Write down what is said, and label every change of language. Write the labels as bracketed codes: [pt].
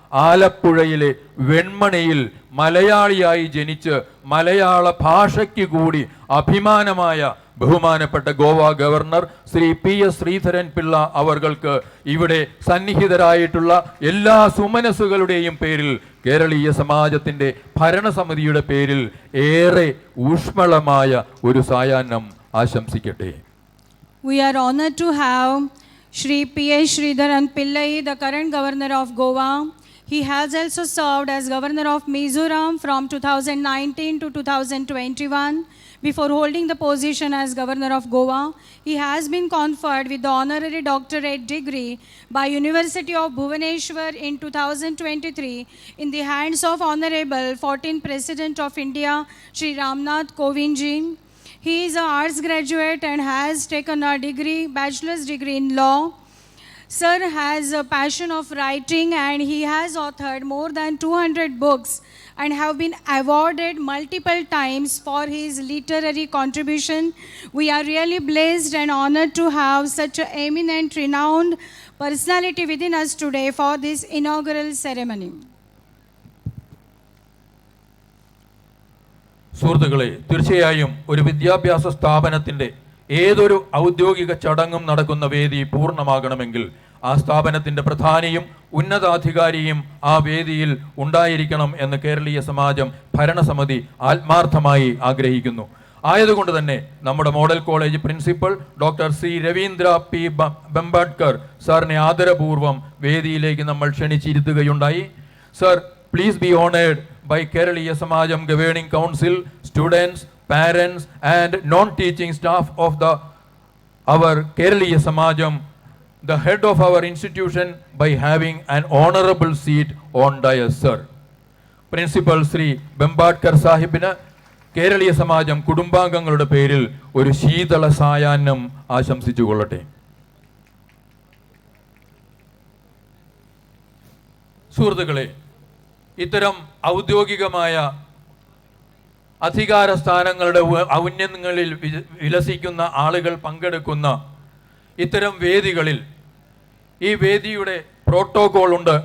[ml] ആലപ്പുഴയിലെ വെൺമണിയിൽ മലയാളിയായി ജനിച്ച് മലയാള ഭാഷയ്ക്ക് കൂടി അഭിമാനമായ ബഹുമാനപ്പെട്ട ഗോവ ഗവർണർ ശ്രീ PS ശ്രീധരൻ പിള്ള അവർക്ക് ഇവിടെ സന്നിഹിതരായിട്ടുള്ള എല്ലാ സുമനസ്സുകളുടെയും പേരിൽ, കേരളീയ സമാജത്തിന്റെ ഭരണസമിതിയുടെ പേരിൽ ഏറെ ഊഷ്മളമായ ഒരു സായാഹ്നം ആശംസിക്കട്ടെ. [en] We are honored to have Shri PS Sridharan Pillai, the current governor of Goa. He has also served as governor of Mizoram from 2019 to 2021. Before holding the position as governor of Goa, he has been conferred with the honorary doctorate degree by University of Bhubaneswar in 2023 in the hands of Honorable 14th President of India, Shri Ramnath Kovind ji. He is an arts graduate and has taken a bachelor's degree in law. Sir has a passion of writing and he has authored more than 200 books and have been awarded multiple times for his literary contribution. We are really blessed and honored to have such an eminent, renowned personality within us today for this inaugural ceremony. [ml] സുഹൃത്തുക്കളെ, തീർച്ചയായും ഒരു വിദ്യാഭ്യാസ സ്ഥാപനത്തിന്റെ ഏതൊരു ഔദ്യോഗിക ചടങ്ങും നടക്കുന്ന വേദി പൂർണ്ണമാകണമെങ്കിൽ ആ സ്ഥാപനത്തിന്റെ പ്രധാനിയും ഉന്നതാധികാരിയും ആ വേദിയിൽ ഉണ്ടായിരിക്കണം എന്ന് കേരളീയ സമാജം ഭരണസമിതി ആത്മാർത്ഥമായി ആഗ്രഹിക്കുന്നു. ആയതുകൊണ്ട് തന്നെ നമ്മുടെ model college principal doctor C Ravindra P ബംബാഡ്കർ സാറിനെ ആദരപൂർവ്വം വേദിയിലേക്ക് നമ്മൾ ക്ഷണിച്ചിരുത്തുകയുണ്ടായി. [en] Sir, please be honored by Kerala Samajam Governing Council, students, parents and non-teaching staff of our Kerala Samajam the head of our institution by having an honorable seat on dais, sir. [ml] Principal Shri ബെമ്പാഡ്കർ സാഹിബിന് കേരളീയ സമാജം കുടുംബാംഗങ്ങളുടെ പേരിൽ ഒരു ശീതള സായാഹ്നം ആശംസിച്ചു കൊള്ളട്ടെ. സുഹൃത്തുക്കളെ, ഇത്തരം ഔദ്യോഗികമായ അധികാര സ്ഥാനങ്ങളുടെ ഔന്നത്യങ്ങളിൽ വിലസിക്കുന്ന ആളുകൾ പങ്കെടുക്കുന്ന ഇത്തരം വേദികളിൽ ഈ വേദിയുടെ പ്രോട്ടോകോൾ ഉണ്ട്.